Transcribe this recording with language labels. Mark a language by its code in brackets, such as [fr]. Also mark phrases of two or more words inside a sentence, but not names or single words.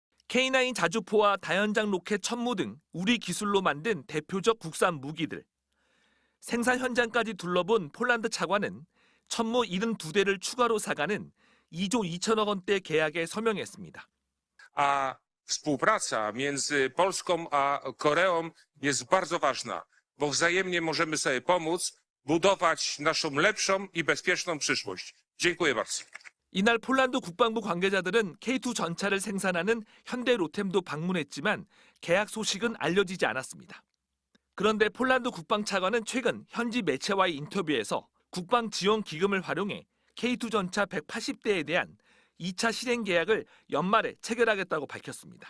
[ko] K9 자주포와 다연장 로켓 천무 등 우리 기술로 만든 대표적 국산 무기들. 생산 현장까지 둘러본 폴란드 차관은 천무 72대를 추가로 사가는 2조 2천억 원대 계약에 서명했습니다. [pl] A współpraca między Polską a Koreą jest bardzo ważna, bo wzajemnie możemy sobie pomóc budować naszą lepszą i bezpieczną przyszłość. Dziękuję bardzo. [ko] 이날 폴란드 국방부 관계자들은 K2 전차를 생산하는 현대 로템도 방문했지만 계약 소식은 알려지지 않았습니다. 그런데 폴란드 국방차관은 최근 현지 매체와의 인터뷰에서 국방 지원 기금을 활용해 K2 전차 180대에 대한 2차 실행 계약을 연말에 체결하겠다고 밝혔습니다.